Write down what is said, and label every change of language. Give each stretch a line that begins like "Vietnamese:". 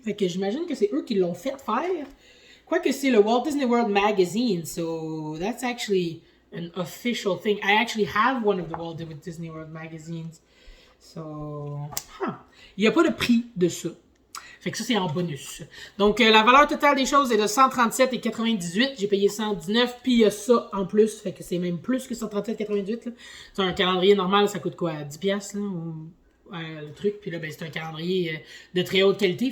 French: Fait que j'imagine que c'est eux qui l'ont fait faire. Quoique c'est le Walt Disney World Magazine,
English: so that's actually an official thing. I actually have one of the Walt Disney World magazines.
French: So, il n'y a pas de prix de ça. Fait que ça, c'est en bonus. Donc, la valeur totale des choses est de 137,98. J'ai payé 119, puis il y a ça en plus. Fait que c'est même plus que 137,98. C'est un calendrier normal, ça coûte quoi? 10$ là, ou le truc. Puis là, ben, c'est un calendrier de très haute qualité.